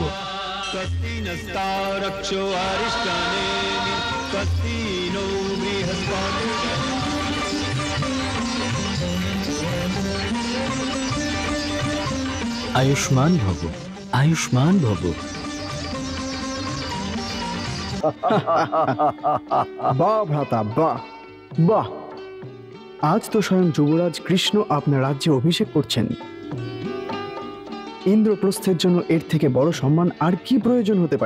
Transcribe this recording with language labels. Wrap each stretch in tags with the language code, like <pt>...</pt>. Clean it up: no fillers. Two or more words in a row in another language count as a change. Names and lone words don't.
<sa>स्वस्ति नस्तारक्षो अरिष्टनेमि स्वस्ति नो बृहस्पतिः आयुष्मान भव। आयुष्मान भव।</sa> <bn>বাহ ভ্রাতা, বাহ বাহ। আজ তো স্বয়ং যুবরাজ কৃষ্ণ আপনার রাজ্যে অভিষেক করছেন। ইন্দ্রপ্রস্থের জন্য এর থেকে বড় সম্মান আর কি প্রয়োজন হতে পারে?</bn>